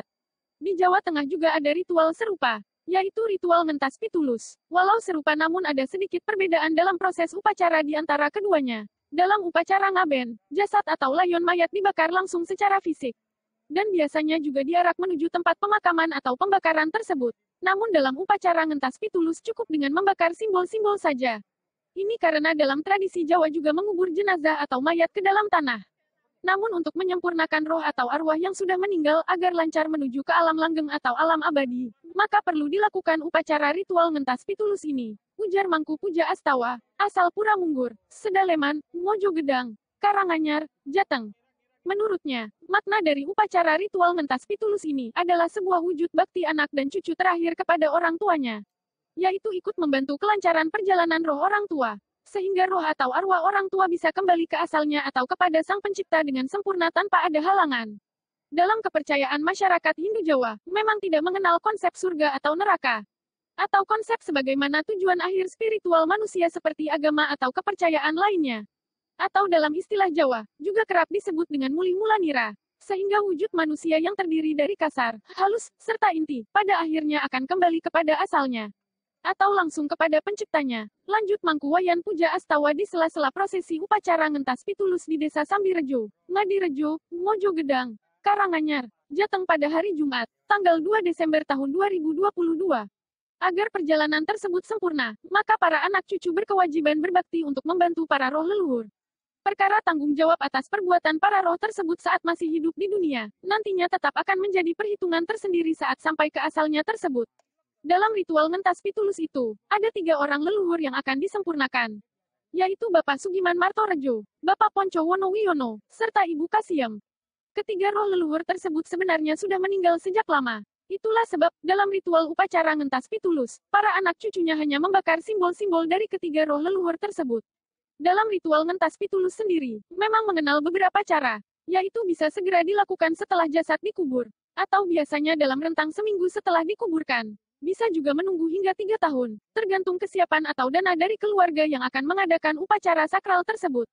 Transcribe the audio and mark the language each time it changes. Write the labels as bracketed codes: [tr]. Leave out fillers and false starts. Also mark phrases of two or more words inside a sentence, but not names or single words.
[id] Di Jawa Tengah juga ada ritual serupa, yaitu ritual ngentas pitulus. Walau serupa namun ada sedikit perbedaan dalam proses upacara di antara keduanya. Dalam upacara ngaben, jasad atau layon mayat dibakar langsung secara fisik. Dan biasanya juga diarak menuju tempat pemakaman atau pembakaran tersebut. Namun dalam upacara ngentas pitulus cukup dengan membakar simbol-simbol saja. Ini karena dalam tradisi Jawa juga mengubur jenazah atau mayat ke dalam tanah. Namun untuk menyempurnakan roh atau arwah yang sudah meninggal agar lancar menuju ke alam langgeng atau alam abadi, maka perlu dilakukan upacara ritual ngentas pitulus ini. Ujar Mangku Puja Astawa, asal Puramunggur, Sedaleman, Mojogedang, Karanganyar, Jateng. Menurutnya, makna dari upacara ritual ngentas pitulus ini adalah sebuah wujud bakti anak dan cucu terakhir kepada orang tuanya, yaitu ikut membantu kelancaran perjalanan roh orang tua, sehingga roh atau arwah orang tua bisa kembali ke asalnya atau kepada Sang Pencipta dengan sempurna tanpa ada halangan. Dalam kepercayaan masyarakat Hindu Jawa, memang tidak mengenal konsep surga atau neraka, atau konsep sebagaimana tujuan akhir spiritual manusia seperti agama atau kepercayaan lainnya. Atau dalam istilah Jawa, juga kerap disebut dengan muli mula nira, sehingga wujud manusia yang terdiri dari kasar, halus, serta inti, pada akhirnya akan kembali kepada asalnya, atau langsung kepada penciptanya. Lanjut Mangku Wayan Puja Astawa di sela-sela prosesi upacara ngentas pitulus di Desa Sambirejo, Ngadirejo, Mojogedang, Karanganyar, Jateng pada hari Jumat, tanggal 2 Desember tahun 2022. Agar perjalanan tersebut sempurna, maka para anak cucu berkewajiban berbakti untuk membantu para roh leluhur. Perkara tanggung jawab atas perbuatan para roh tersebut saat masih hidup di dunia, nantinya tetap akan menjadi perhitungan tersendiri saat sampai ke asalnya tersebut. Dalam ritual ngentas pitulus itu, ada 3 orang leluhur yang akan disempurnakan, yaitu Bapak Sugiman Martorejo, Bapak Ponco Wonowiono, serta Ibu Kasiem. Ketiga roh leluhur tersebut sebenarnya sudah meninggal sejak lama. Itulah sebab, dalam ritual upacara ngentas pitulus, para anak cucunya hanya membakar simbol-simbol dari ketiga roh leluhur tersebut. Dalam ritual ngentas pitulus sendiri, memang mengenal beberapa cara, yaitu bisa segera dilakukan setelah jasad dikubur, atau biasanya dalam rentang seminggu setelah dikuburkan. Bisa juga menunggu hingga 3 tahun, tergantung kesiapan atau dana dari keluarga yang akan mengadakan upacara sakral tersebut.